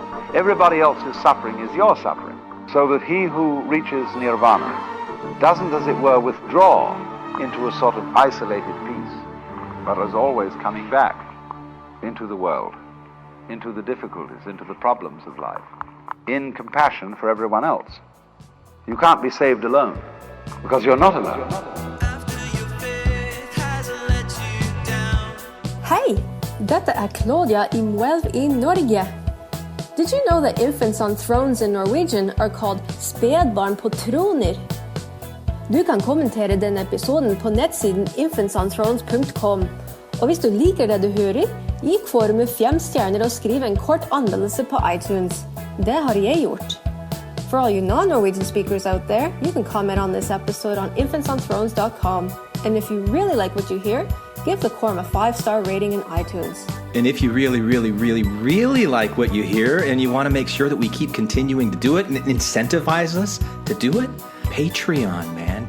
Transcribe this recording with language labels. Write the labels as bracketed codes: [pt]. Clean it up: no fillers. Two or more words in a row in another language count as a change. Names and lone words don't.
[en] Everybody else's suffering is your suffering. So that he who reaches nirvana doesn't, as it were, withdraw into a sort of isolated peace, but is always coming back into the world, into the difficulties, into the problems of life, in compassion for everyone else. You can't be saved alone, because you're not alone. [no] Hei, dette Claudia i Mwelv i Norge. [en] Did you know that infants on thrones in Norwegian are called [no] spedbarn på troner? Du kan kommentere denne episoden på nettsiden infantsonthrones.com. Og hvis du liker det du hører, gi forumet 5 stjerner og skriv en kort anmeldelse på iTunes. Det har jeg gjort. [en] For all you non-Norwegian speakers out there, you can comment on this episode on infantsonthrones.com. And if you really like what you hear, give the quorum a 5-star rating in iTunes. And if you really, really, really, really like what you hear and you want to make sure that we keep continuing to do it and incentivize us to do it, Patreon, man.